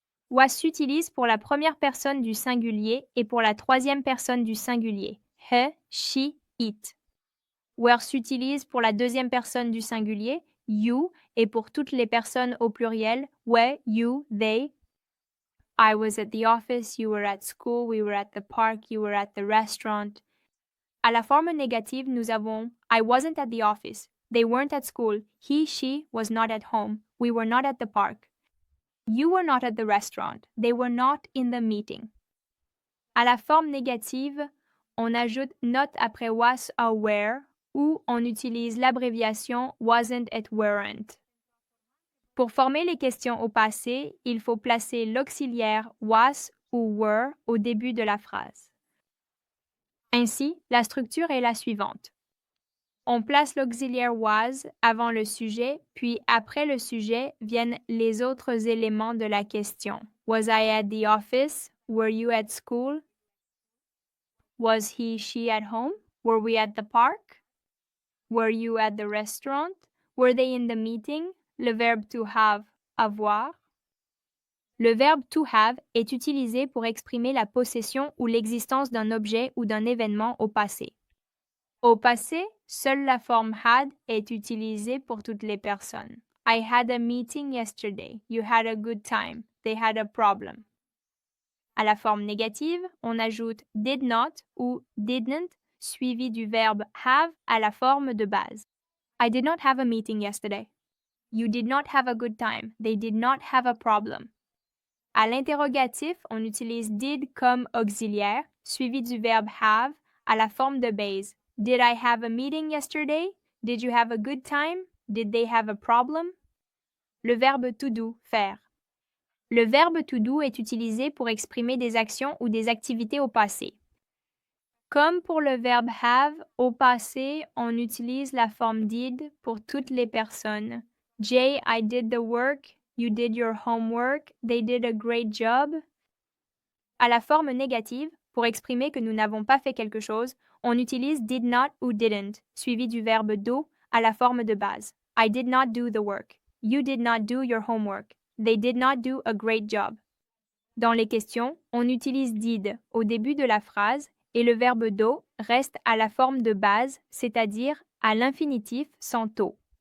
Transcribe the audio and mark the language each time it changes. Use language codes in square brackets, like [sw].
[fr] Was s'utilise pour la première personne du singulier et pour la troisième personne du singulier. [en] He, she, it. [fr] Were s'utilise pour la deuxième personne du singulier, you, et pour toutes les personnes au pluriel, [en] we, you, they. I was at the office, you were at school, we were at the park, you were at the restaurant. [fr] À la forme négative, nous avons [en] I wasn't at the office, they weren't at school, he, she was not at home, we were not at the park. You were not at the restaurant. They were not in the meeting. [fr] À la forme négative, on ajoute not après was or were ou on utilise l'abréviation wasn't et weren't. Pour former les questions au passé, il faut placer l'auxiliaire was ou were au début de la phrase. Ainsi, la structure est la suivante. On place l'auxiliaire was avant le sujet, puis après le sujet viennent les autres éléments de la question. [en] Was I at the office? Were you at school? Was he, she at home? Were we at the park? Were you at the restaurant? Were they in the meeting? [fr] Le verbe to have, avoir. Le verbe to have est utilisé pour exprimer la possession ou l'existence d'un objet ou d'un événement au passé. Au passé, seule la forme had est utilisée pour toutes les personnes. [en] I had a meeting yesterday. You had a good time. They had a problem. [fr] À la forme négative, on ajoute did not ou didn't suivi du verbe have à la forme de base. [en] I did not have a meeting yesterday. You did not have a good time. They did not have a problem. [fr] À l'interrogatif, on utilise did comme auxiliaire suivi du verbe have à la forme de base. [en] Did I have a meeting yesterday? Did you have a good time? Did they have a problem? [fr] Le verbe to do, faire. Le verbe to do est utilisé pour exprimer des actions ou des activités au passé. Comme pour le verbe have, au passé, on utilise la forme did pour toutes les personnes. [en] Jay, I did the work. You did your homework. They did a great job. [fr] À la forme négative, pour exprimer que nous n'avons pas fait quelque chose, on utilise did not ou didn't, suivi du verbe do à la forme de base. [en] I did not do the work. You did not do your homework. They did not do a great job. [fr] Dans les questions, on utilise did au début de la phrase et le verbe do reste à la forme de base, c'est-à-dire à l'infinitif sans to.